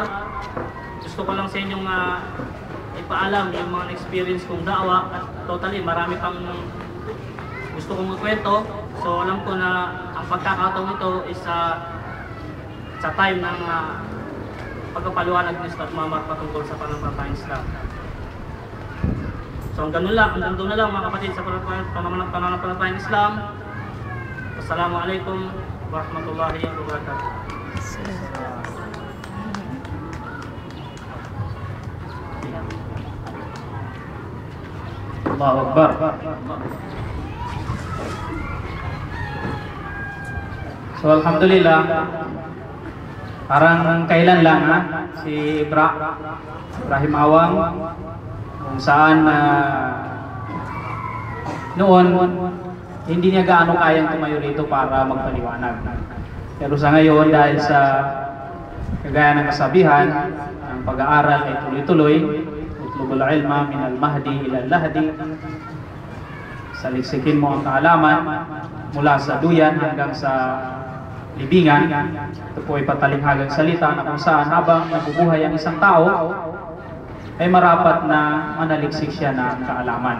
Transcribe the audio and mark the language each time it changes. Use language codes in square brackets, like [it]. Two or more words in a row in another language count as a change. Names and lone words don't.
[tl] Gusto ko lang sa inyong ipaalam yung mga experience kong da'wa at totally marami pang gusto kong magkwento. So, alam ko na ang pagkakataong ito is sa time ng pagkapaliwanag ni Ustad Muammar patungkol sa pananampalatayang Islam. So hanggang doon na lang mga kapatid sa pananampalatayang Islam. [ar] السلام عليكم ورحمة الله وبركاته. الله أكبر. [tl] So alhamdulillah, parang kailan lang si Ibrahim Awang, kung saan noon hindi niya gaano kayang tumayo rito para magpaliwanag. Pero sa ngayon, dahil sa kagaya ng kasabihan, ang pag-aaral ay tuloy-tuloy, [ar] اطلبوا العلم من المهد إلى اللحد, [tl] saliksikin mo ang kaalaman mula sa duyan hanggang sa libingan. Ito po ay patalinghagang salita na kung saan habang nabubuhay ang isang tao, ay marapat na manaliksik siya ng kaalaman.